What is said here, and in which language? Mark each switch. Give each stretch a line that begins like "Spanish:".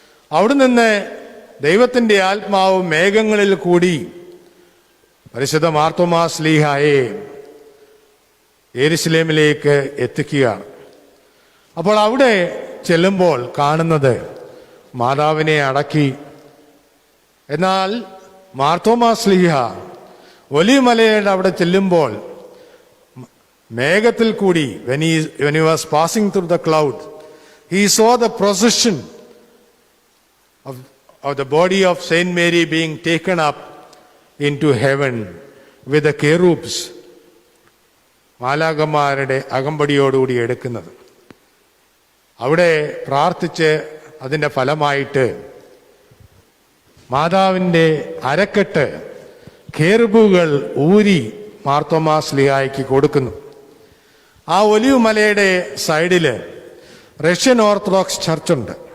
Malayalam: അവിടെ നിന്ന് ദൈവത്തിൻ്റെ ആത്മാവ് മേഘങ്ങളിൽ കൂടി പരിശുദ്ധ മാർത്തോമാ ശ്ലീഹായെ യെരുശലേമിലേക്ക് എത്തിക്കുകയാണ്. അപ്പോൾ അവിടെ ചെല്ലുമ്പോൾ കാണുന്നത് മാതാവിനെ അടക്കി. എന്നാൽ മാർത്തോമാ ശ്ലീഹ ഒലിവമലയുടെ അവിടെ ചെല്ലുമ്പോൾ മേഘത്തിൽ കൂടി
English: when he was passing through the cloud, he saw the procession of the body of Saint Mary being taken up into heaven with the cherubs,
Malayalam: മാലാഖമാരുടെ അകമ്പടിയോടുകൂടി എടുക്കുന്നത്. അവിടെ പ്രാർത്ഥിച്ച് അതിൻ്റെ ഫലമായിട്ട് മാതാവിൻ്റെ അരക്കെട്ട് കേറുബുകൾ ഊരി മാർത്തോമാ ശ്ലീഹായ്ക്ക് കൊടുക്കുന്നു. ആ ഒലിവ് മലയുടെ സൈഡിൽ റഷ്യൻ ഓർത്തഡോക്സ് ചർച്ചുണ്ട്.